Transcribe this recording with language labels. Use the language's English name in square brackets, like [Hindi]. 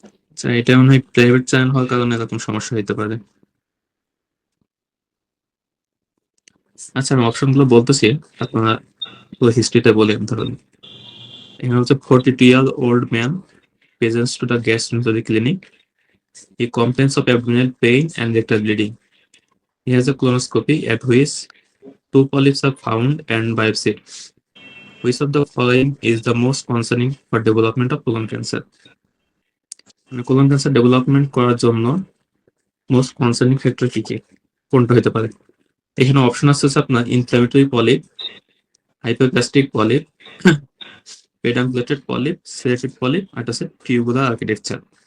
[Bangla] আচ্ছা, এটা মনে হয় প্রাইভেট চ্যানেল হওয়ার কারণে এরকম সমস্যা হতে পারে। আচ্ছা, আমি অপশন গুলো বলতেছি, আপনারা হিস্ট্রিটা বলেন। ধরুন এখানে হচ্ছে [English] 42-year-old man presents to the gastroenterology clinic. He complains of abdominal pain and rectal bleeding. He has a colonoscopy at which 2 polyps are found and biopsy. Which of the following is the most concerning for development of colon cancer? [Bangla] মানে colon cancer development করার জন্য most concerning factor কি কি, কোনটা হতে পারে? এখানে option আছে হচ্ছে আপনার inflammatory polyp, hypoplastic polyp, পেডাঙ্কুলেটেড polyp, সিলেটেড polyp, আর আছে টিউবুলার আর্কিটেকচার।